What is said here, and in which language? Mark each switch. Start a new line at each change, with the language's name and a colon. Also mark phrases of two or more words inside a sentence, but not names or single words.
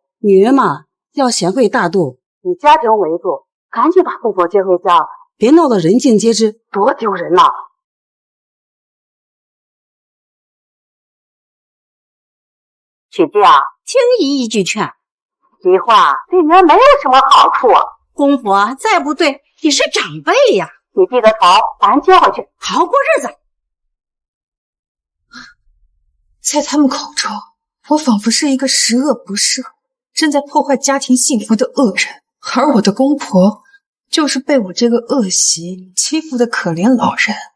Chinese: 女人嘛，要賢惠大度，以家庭為重，趕緊把公婆接回家，別鬧得人盡皆知，多丟人吶！許靜啊，聽姨一句勸，離婚對女兒沒有什麼好處。公婆再不對，也是長輩呀，你記得把咱接回去，好好過日子。在他們口中，我仿佛是一個十惡不赦、正在破壞家庭幸福的惡人，而我的公婆就是被我這個惡媳欺負的可憐老人。